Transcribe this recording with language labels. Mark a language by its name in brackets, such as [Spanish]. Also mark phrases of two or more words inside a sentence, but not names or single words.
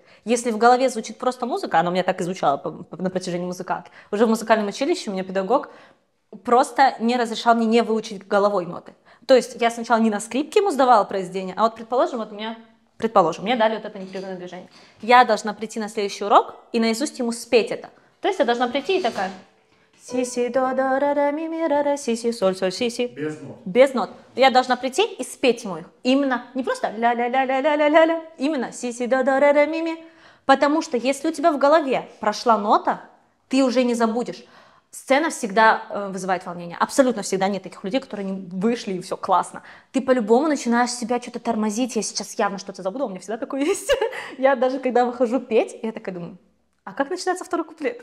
[Russian] Если в голове звучит просто музыка, она у меня так и звучала на протяжении музыкалки, уже в музыкальном училище у меня педагог просто не разрешал мне не выучить головой ноты. То есть я сначала не на скрипке ему сдавала произведение, а вот, предположим, мне дали вот это непрерывное движение. Я должна прийти на следующий урок и наизусть ему спеть это. То есть я должна прийти и такая... Си, си, до, до, ра, ра, ми, ми, ра, ра, си, си, соль, соль, си, си. Без нот. Без нот. Я должна прийти и спеть ему их. Именно, не просто ля-ля-ля-ля-ля-ля-ля-ля, именно си, си, до, до, ра, ра, ми, ми. Потому что если у тебя в голове прошла нота, ты уже не забудешь. Сцена всегда вызывает волнение. Абсолютно всегда нет таких людей, которые не вышли и все классно. Ты по-любому начинаешь себя что-то тормозить. Я сейчас явно что-то забуду, у меня всегда такое есть. Я даже когда выхожу петь, я такая думаю, а как начинается второй куплет?